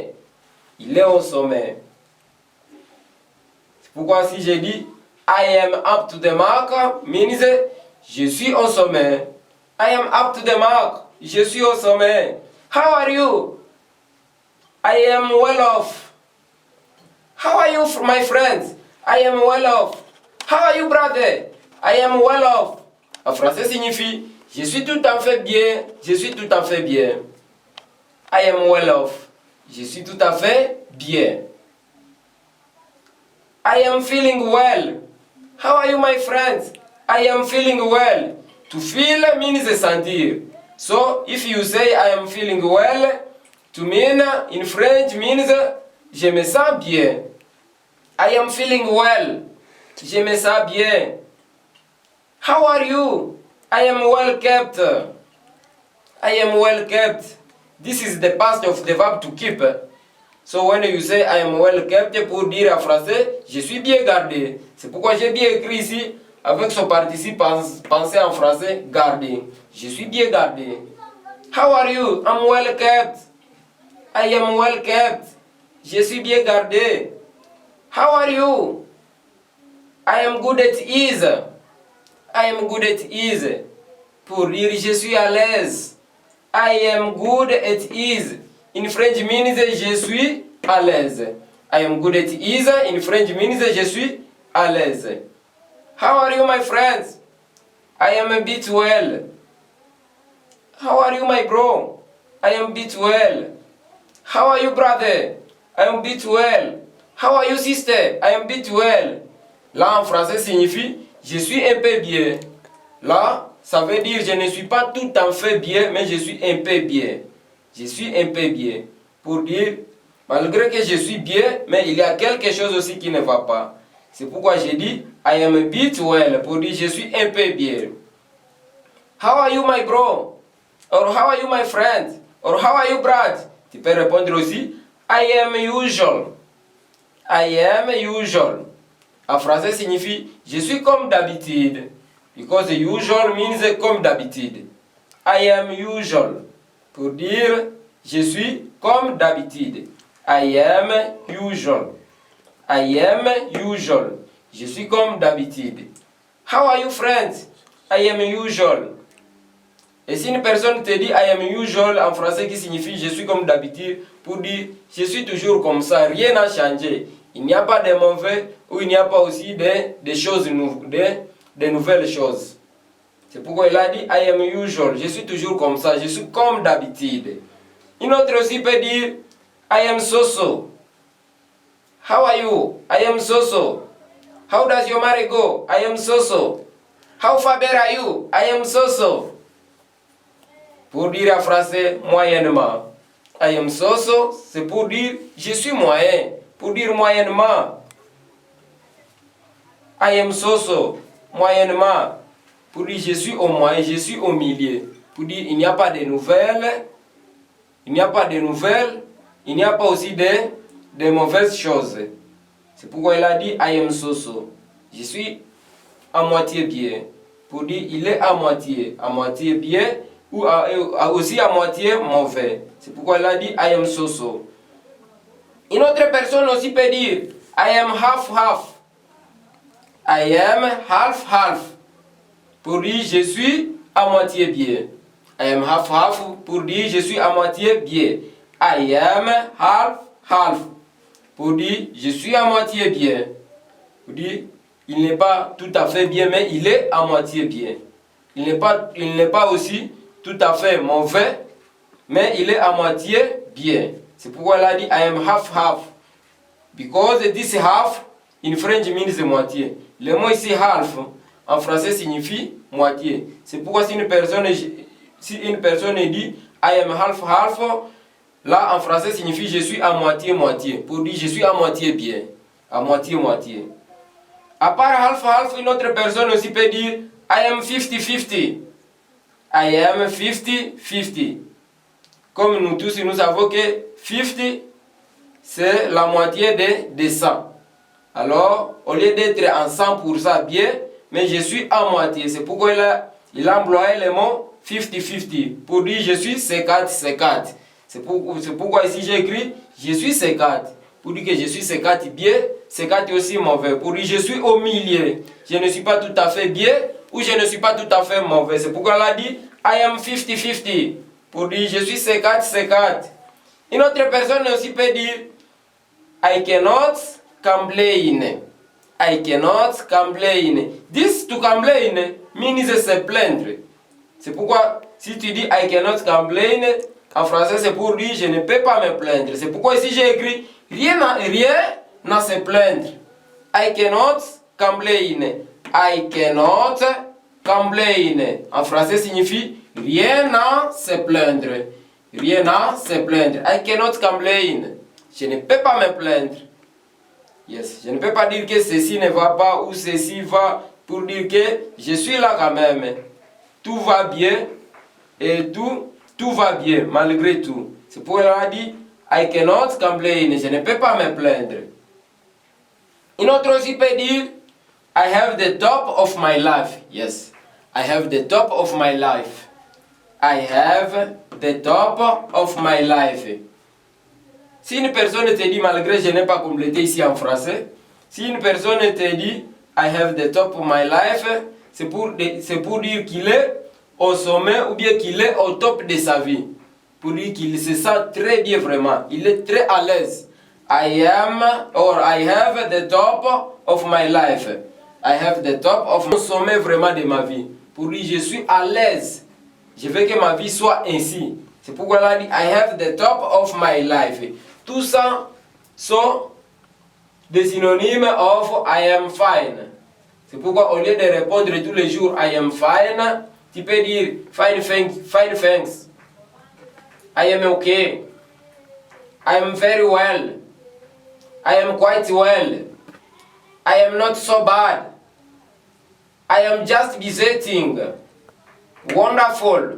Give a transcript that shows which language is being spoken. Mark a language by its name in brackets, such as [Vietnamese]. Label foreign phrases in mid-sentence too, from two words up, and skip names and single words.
[French] Il est au sommet. C'est pourquoi si j'ai dit [English] I am up to the mark, means [French] je suis au sommet. [English] I am up to the mark. [French] Je suis au sommet. [English] How are you? I am well off. How are you, my friends? I am well off. How are you, brother? I am well off. [French] En français signifie je suis tout à fait bien. Je suis tout à fait bien. [English] I am well off. [French] Je suis tout à fait bien. [English] I am feeling well. How are you, my friends? I am feeling well. To feel means sentir. So, if you say I am feeling well, to mean in French means [French] je me sens bien. [English] I am feeling well. [French] Je me sens bien. [English] How are you? I am well kept. I am well kept. This is the past of the verb to keep. So when you say I am well kept, [French] pour dire en français, je suis bien gardé. C'est pourquoi j'ai bien écrit ici, avec son participe pensé en français, garder. Je suis bien gardé. [English] How are you? I'm well kept. I am well kept. [French] Je suis bien gardé. [English] How are you? I am good at ease. I am good at ease. [French] Pour dire je suis à l'aise. [English] I am good at ease. In French means [French] je suis à l'aise. [English] I am good at ease. In French means [French] je suis à l'aise. [English] How are you, my friends? I am a bit well. How are you, my bro? I am a bit well. How are you, brother? I am a bit well. How are you, sister? I am a bit well. [French] Là, en français, signifie je suis un peu bien. Là, ça veut dire je ne suis pas tout à fait bien, mais je suis un peu bien. Je suis un peu bien. Pour dire, malgré que je suis bien, mais il y a quelque chose aussi qui ne va pas. C'est pourquoi j'ai dit [English] I am a bit well. [French] Pour dire je suis un peu bien. [English] How are you, my bro? Or how are you, my friend? Or how are you, Brad? [French] Tu peux répondre aussi [English] I am usual. I am usual. [French] En français signifie je suis comme d'habitude. [English] Because usual means [French] comme d'habitude. [English] I am usual. [French] Pour dire je suis comme d'habitude. [English] I am usual. I am usual. [French] Je suis comme d'habitude. [English] How are you, friends? I am usual. [French] Et si une personne te dit [English] I am usual [French] en français qui signifie je suis comme d'habitude, pour dire je suis toujours comme ça, rien n'a changé. Il n'y a pas de mauvais ou il n'y a pas aussi des choses de nouvelles choses. C'est pourquoi il a dit [English] I am usual. [French] Je suis toujours comme ça, je suis comme d'habitude. Une autre aussi peut dire [English] I am so-so. How are you? I am so-so. How does your marriage go? I am so-so. How far better are you? I am so-so. [French] Pour dire en français moyennement. [English] I am so-so, [French] c'est pour dire je suis moyen. Pour dire moyennement. [English] I am so-so, [French] moyennement. Pour dire je suis au moyen, je suis au milieu. Pour dire il n'y a pas de nouvelles. Il n'y a pas de nouvelles. Il n'y a pas aussi des mauvaises choses. C'est pourquoi il a dit [English] I am so-so. [French] Je suis à moitié bien. Pour dire il est à moitié bien ou aussi à moitié mauvais. C'est pourquoi il a dit [English] I am so-so. [French] Une autre personne aussi peut dire [English] I am half-half. I am half-half. [French] Pour dire je suis à moitié bien. [English] I am half-half [French] pour dire je suis à moitié bien. [English] I am half-half [French] pour dire je suis à moitié bien. Pour dire il n'est pas tout à fait bien, mais il est à moitié bien. Il n'est pas aussi tout à fait mauvais, mais il est à moitié bien. C'est pourquoi il a dit [English] I am half-half. Because this half in French means moitié. [French] Le mot ici half en français signifie moitié. C'est pourquoi si une personne dit [English] I am half-half, [French] là en français signifie je suis à moitié-moitié. Pour dire je suis à moitié bien. À moitié-moitié. À part half-half, une autre personne aussi peut dire [English] I am 50-50. I am 50-50. [French] Comme nous tous, nous savons que 50, c'est la moitié de 100. Alors, au lieu d'être en 100% bien, mais je suis à moitié. C'est pourquoi il a employé le mot 50-50. Pour dire je suis 50-50. C'est pourquoi ici j'ai écrit je suis 50. Pour dire que je suis 50 bien, 50 aussi mauvais. Pour dire je suis au milieu. Je ne suis pas tout à fait bien ou je ne suis pas tout à fait mauvais. C'est pourquoi elle a dit [English] I am 50-50. [French] Pour dire je suis 50-50. Une autre personne aussi peut dire [English] I cannot complain. I cannot complain. This to complain means [French] se plaindre. C'est pourquoi si tu dis [English] I cannot complain, [French] en français c'est pour dire je ne peux pas me plaindre. C'est pourquoi ici j'ai écrit rien n'a se plaindre. [English] I cannot complain. I cannot complain. [French] En français signifie rien à se plaindre. Rien à se plaindre. [English] I cannot complain. [French] Je ne peux pas me plaindre. [English] Yes. [French] Je ne peux pas dire que ceci ne va pas ou ceci va pour dire que je suis là quand même. Tout va bien et tout va bien malgré tout. C'est pourquoi elle a dit [English] I cannot complain. [French] Je ne peux pas me plaindre. Une autre aussi peut dire [English] I have the top of my life. Yes. I have the top of my life. I have the top of my life. [French] Si une personne te dit, malgré je n'ai pas complété ici en français, si une personne te dit [English] I have the top of my life, [French] c'est pour dire qu'il est au sommet ou bien qu'il est au top de sa vie. Pour dire qu'il se sent très bien vraiment. Il est très à l'aise. [English] I have the top of my life. I have the top of [French] le sommet vraiment de ma vie. Pour dire je suis à l'aise. Je veux que ma vie soit ainsi. C'est pourquoi elle a dit [English] I have the top of my life. [French] Tout ça sont des synonymes [English] of I am fine. [French] C'est pourquoi au lieu de répondre tous les jours [English] I am fine, [French] tu peux dire [English] fine thanks. I am okay. I am very well. I am quite well. I am not so bad. I am just visiting. Wonderful.